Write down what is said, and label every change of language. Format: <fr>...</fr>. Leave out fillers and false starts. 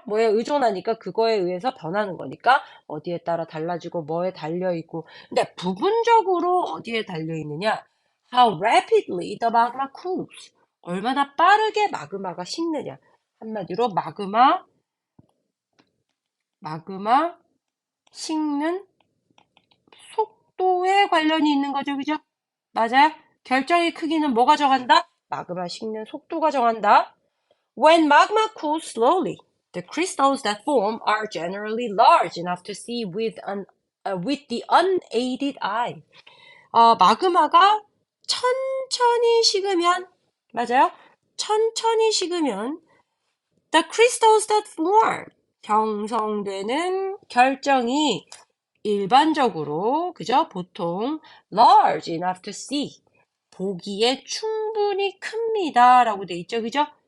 <ko>뭐에 의존하니까 그거에 의해서 변하는 거니까 어디에 따라 달라지고 뭐에 달려있고 근데 부분적으로 어디에 달려있느냐</ko> <en>How rapidly the magma cools</en> <ko>얼마나 빠르게 마그마가 식느냐 한마디로 마그마 식는 속도에 관련이 있는 거죠. 그죠? 맞아요? 결정의 크기는 뭐가 정한다? 마그마 식는 속도가 정한다.</ko> <en>When magma cools slowly, the crystals that form are generally large enough to see with the unaided eye.</en> <ko>마그마가 천천히 식으면, 맞아요? 천천히 식으면,</ko> <en>the crystals that form,</en> <ko>형성되는 결정이 일반적으로, 그죠? 보통</ko> <en>large enough to see,</en> <ko>보기에 충분히 큽니다. 라고 돼 있죠. 그죠?</ko>